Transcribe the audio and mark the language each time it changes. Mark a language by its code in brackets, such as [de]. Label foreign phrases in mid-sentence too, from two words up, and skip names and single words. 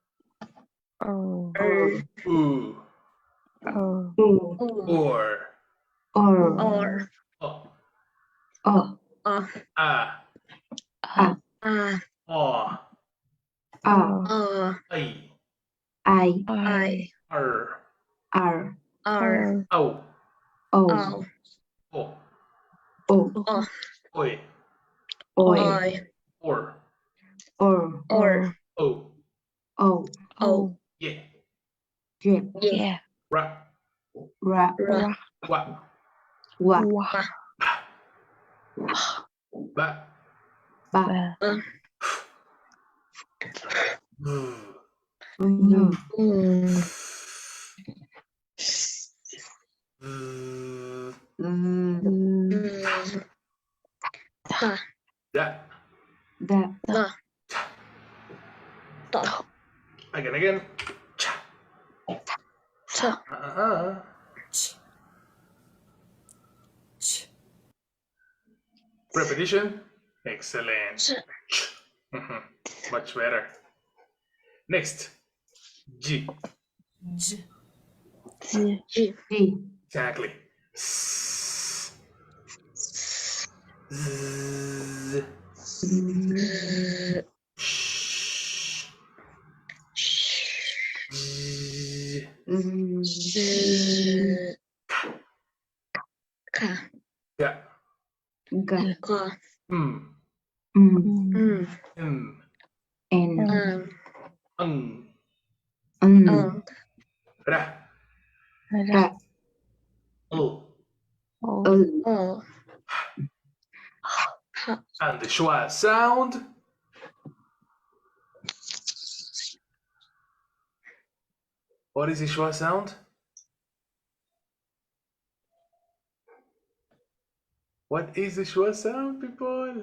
[en] Ooh. Or. Or. Oh. Oh. Ah. Ah. Oh. Ah. I. I. Er. R. Oh. O. Oh. O. Oi. Oi. Or. Or. Oh. O. Yeah. Yeah. Ra. Ra. Wa. Wa. Ba. Ba. Mm. Mm. Mm. Da. Da. Again. Cha. Repetition. Excellent. Much better. Next. G. G. Exactly. S. Z. Sh. Z. Ga. Ga. Mm. Mm. Mm. N. Ra. Ra. L. O. And the schwa sound. What is the schwa sound? What is the schwa sound, people?